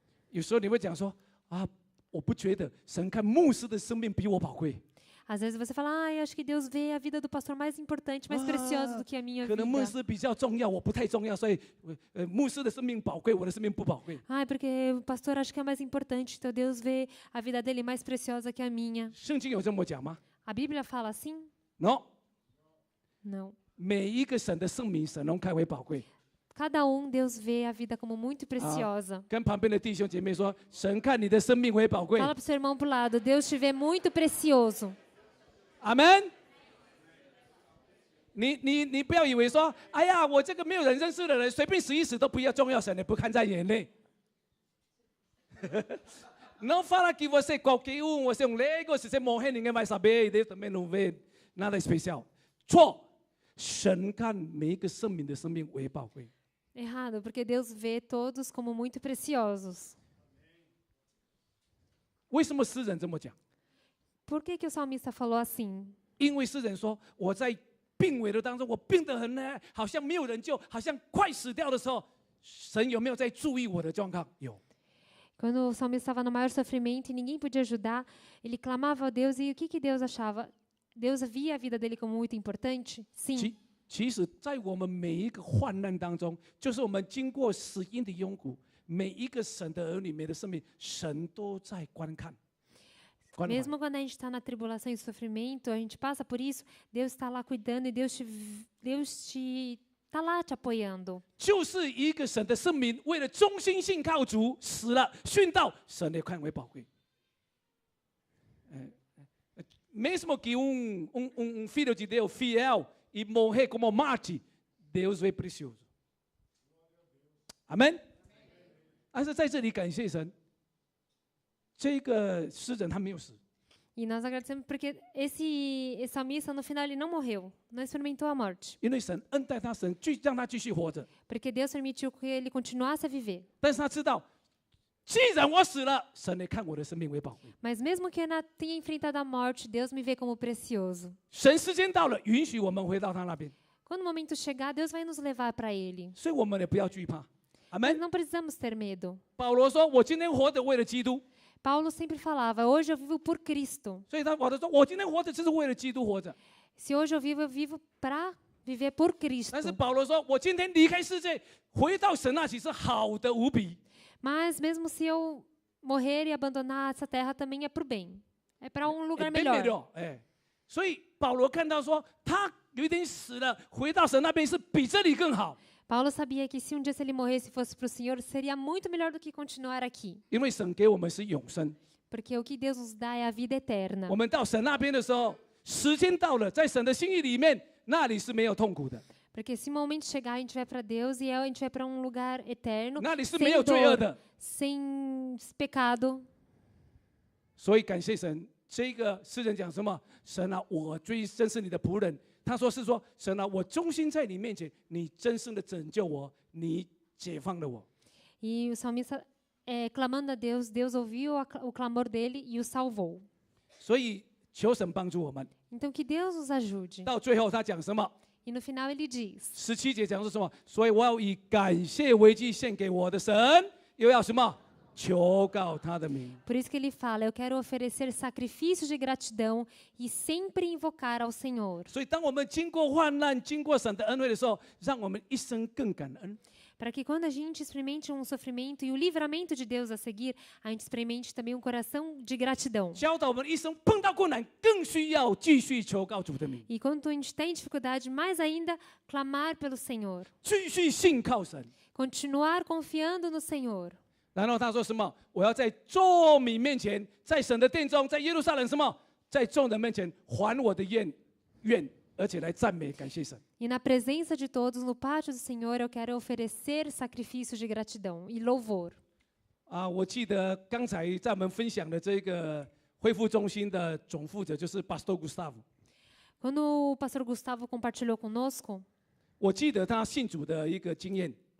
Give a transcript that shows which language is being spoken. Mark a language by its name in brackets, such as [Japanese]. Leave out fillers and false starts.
[Chinese] 有时候你会讲说啊，我不觉得神看牧师的生命比我宝贵。 [Portuguese] Às vezes você fala, acho que Deus vê a vida do pastor mais importante, mais preciosa do que a minha [Chinese] 可能牧 [Portuguese] vida. [Chinese] 师比较重要，我不太重要，所以牧师的生命宝贵，我的生命不宝贵。 [Portuguese] Porque o pastor acha que é mais importante, então Deus vê a vida dele mais preciosa que a minha. [Chinese] 圣经有这么讲吗 [Portuguese] A Bíblia fala assim? ？No， Não. [Chinese] 每一个神的生命，神都看为宝贵。 [Portuguese] Cada Deus vê a vida como muito preciosa. [Chinese] 跟旁边的弟兄姐妹说，神看你的生命为宝贵。 [Portuguese] Fala para o seu irmão pro lado, Deus te vê muito precioso. [Chinese] 阿门。你不要以为说，哎呀，我这个没有人认识的人，随便死一死都不要重要，神也不看在眼内。 [Portuguese] Não fala que você qualquer você um leigo, se você morrer ninguém vai saber, Deus também não vê nada especial。 [Chinese] 错，神看每一个生命的生命为宝贵。 [Portuguese] Errado, porque Deus vê todos como muito preciosos. [Chinese] 为什么诗人这么讲？ [Portuguese] Por que o salmista falou assim? [Chinese] 因为诗人说，我在病危的当中，我病得很呢，好像没有人救，好像快死掉的时候，神有没有在注意我的状况？有。 [Portuguese] Quando o salmista estava no maior sofrimento e ninguém podia ajudar, ele clamava a Deus e o que Deus achava? Deus via a vida dele como muito importante? Sim. [Chinese] 其实，在我们每一个患难当中，就是我们经过死荫的幽谷，每一个神的儿女、每的生命，神都在观看。 [Portuguese] Mesmo quando a gente está na tribulação e sofrimento, a gente passa por isso, Deus está lá cuidando e Deus te está lá te apoiando. [Chinese] 就是一个神的生命，为了忠心信靠主死了，殉道，神也看为宝贵。 [Portuguese] Mesmo que filho de Deus fiel e morrer como Marte, Deus vê precioso. [Chinese] Amém? 但是在这里感谢神。这个诗人他没有死， [Portuguese] E nós agradecemos porque esse salmista no final ele não morreu, não experimentou a morte. [Chinese] 因为神恩待他，神让他继续活着。 [Portuguese] Porque Deus permitiu que ele continuasse a viver. [Chinese] 但是他知道，既然我死了，神也看我的生命为宝贵。 [Portuguese] Mas mesmo que eu tenha enfrentado a morte, Deus me vê como precioso. [Chinese] 神时间到了，允许我们回到他那边， [Portuguese] Quando o momento chegar, Deus vai nos levar para Ele. [Chinese] 所以我们也不要惧怕。阿 [Portuguese] Mas [Chinese] 门。 [Portuguese] não precisamos ter medo. [Chinese] 保罗说：“我今天活着为了基督。” [Portuguese] Paulo sempre falava, hoje eu vivo por Cristo. [Chinese] 所以保罗说：“我今天活着就是为了基督活着。” [Portuguese] Se hoje eu vivo para viver por Cristo. [Chinese] 但是保罗说：“我今天离开世界，回到神那里是好的无比。” [Portuguese] Mas mesmo se eu morrer e abandonar essa terra, também é para o bem. É para um lugar [Chinese] 变 [Portuguese] melhor. [Chinese] 美了，所以保罗看到说，他有一天死了，回到神那边是比这里更好。 [Portuguese] Paulo sabia que se um dia se ele morresse e fosse para o Senhor, seria muito melhor do que continuar aqui. [Chinese] 因为神给我们是永生， [Portuguese] Porque o que Deus nos dá é a vida eterna. [Chinese] 我们到神那边的时候，时间到了，在神的心意里面，那里是没有痛苦的， [Portuguese] Porque se o momento chegar, a gente vai para Deus e a gente vai para um lugar eterno, [Chinese] 那里是 [Portuguese] sem [Chinese] 没有罪恶 [Portuguese] dor, [Chinese] 的。 [Portuguese] sem pecado. [Chinese] 所以感谢神，这个诗人讲什么？神啊，我真是你的仆人。他说是说，神啊，我忠心在你面前，你真正的拯救我，你解放了我。 [Portuguese] E o salmista, clamando a Deus, Deus ouviu o clamor dele e o salvou. [Chinese] 所以求神帮助我们。 [Portuguese] Então que Deus nos ajude. [Chinese] 到最后他讲什么？ [Portuguese] E no final ele diz: [Chinese] 17节讲是什么？所以我要以感谢为祭献给我的神，又要什么？求告他的名。 [Portuguese] Por isso que ele fala, eu quero oferecer sacrifícios de gratidão e sempre invocar ao Senhor. [Chinese] 所以当我们经过患难、经过神的恩惠的时候，让我们一生更感恩。 [Portuguese] Para que quando a gente experimente um sofrimento e o livramento de Deus a seguir, a gente experimente também um coração de gratidão. [Chinese] 教导我们一生碰到困难，更需要继续求告主的名， [Portuguese] E quando a gente tem dificuldade, mais ainda, clamar pelo Senhor. [Chinese] 继续信靠神。 [Portuguese] Continuar confiando no Senhor. [Chinese] 然后他说什么？我要在众民面前，在神的殿中，在耶路撒冷什么？在众人面前还我的愿，而且来赞美感谢神。 [Portuguese] E na presença de todos, no pátio do Senhor, eu quero oferecer sacrifícios de gratidão e louvor. [Chinese] 我记得刚才在我们分享的这个恢复中心的总负责就是 Pastor Gustavo。 [Portuguese] Quando o pastor Gustavo compartilhou conosco, [Chinese] 我记得他信主的一个经验，